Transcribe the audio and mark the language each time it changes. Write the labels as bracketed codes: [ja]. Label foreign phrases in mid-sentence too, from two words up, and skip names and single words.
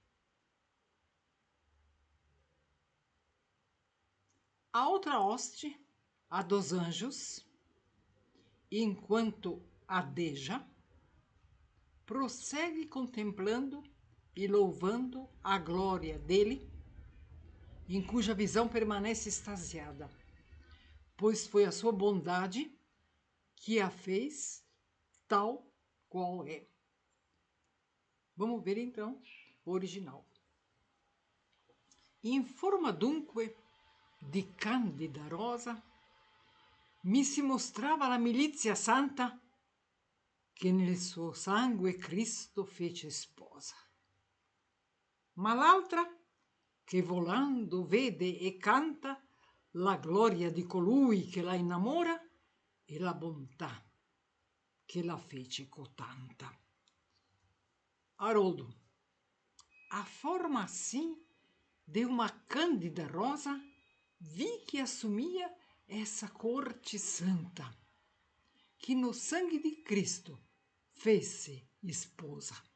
[pt] A outra hoste, a dos anjos, enquanto adeja, prossegue contemplando e louvando a glória dele, em cuja visão permanece extasiada, pois foi a sua bondade que a fez tal qual é. Vamos ver então o original. [it] In forma dunque di candida rosa mi si mostrava la milizia santa che nel suo sangue Cristo fece sposa. Ma l'altra, che volando vede e canta la gloria di colui che la innamora e la bontà che la fece cotanta. [pt] Haroldo, a forma assim de uma cândida rosa, vi que assumia essa corte santa, que no sangue de Cristo fez-se esposa.